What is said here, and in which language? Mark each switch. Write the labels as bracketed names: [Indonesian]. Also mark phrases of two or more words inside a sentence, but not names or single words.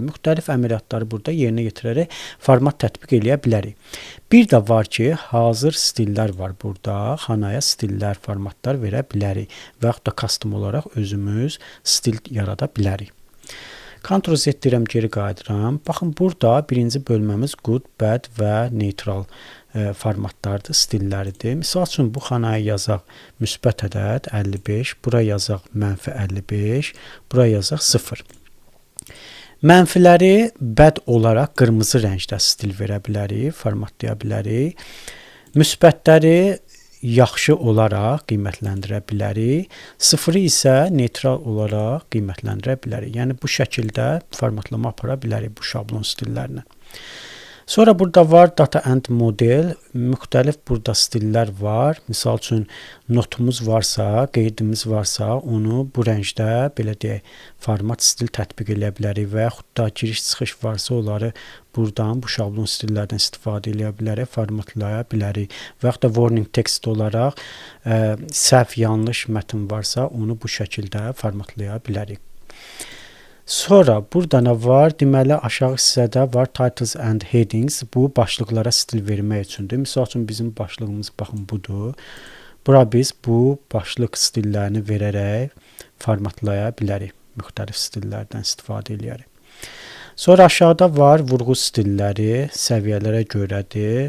[Azerbaijani] Müxtəlif əməliyyatları burada yerinə yetirərək format tətbiq eləyə bilərik. Bir də var ki, hazır stillər var burada. Xanaya stillər, formatlar verə bilərik və yaxud da custom olaraq özümüz stil yarada bilərik. Ctrl-Z deyirəm, geri qayıdıram. Baxın, burada birinci bölməmiz [English] good, bad [Azerbaijani] və neutral formatlardır, stilləridir. Misal üçün, bu xanaya yazaq müsbət ədəd 55, bura yazaq mənfi 55, bura yazaq 0. Mənfiləri bad olaraq qırmızı rəngdə stil verə bilərik, formatlaya bilərik. Müsbətləri yaxşı olaraq qiymətləndirə bilərik. 0-ı isə neytral olaraq qiymətləndirə bilərik. Yəni, bu şəkildə formatlama apara bilərik bu şablon stillərinə. Sonra burada var [English] data and model, [Azerbaijani] müxtəlif burada stillər var. Misal üçün, notumuz varsa, qeydimiz varsa, onu bu rəngdə, belə deyək, format stil tətbiq eləyə bilərik və yaxud da giriş-çıxış varsa, onları buradan, bu şablon stillərdən istifadə eləyə bilərək, formatlaya bilərik. Və yaxud da [English] warning text [Azerbaijani] olaraq səhv, yanlış mətn varsa, onu bu şəkildə formatlaya bilərik. Sonra burada nə var? Deməli, aşağı hissədə var [English] titles and headings. [Azerbaijani] Bu, başlıqlara stil vermək üçündür. Misal üçün, bizim başlığımız, baxın, budur. Bura biz bu başlıq stillərini verərək formatlaya bilərik. Müxtəlif stillərdən istifadə edərək. Sonra aşağıda var vurğu stilləri, səviyyələrə görədir.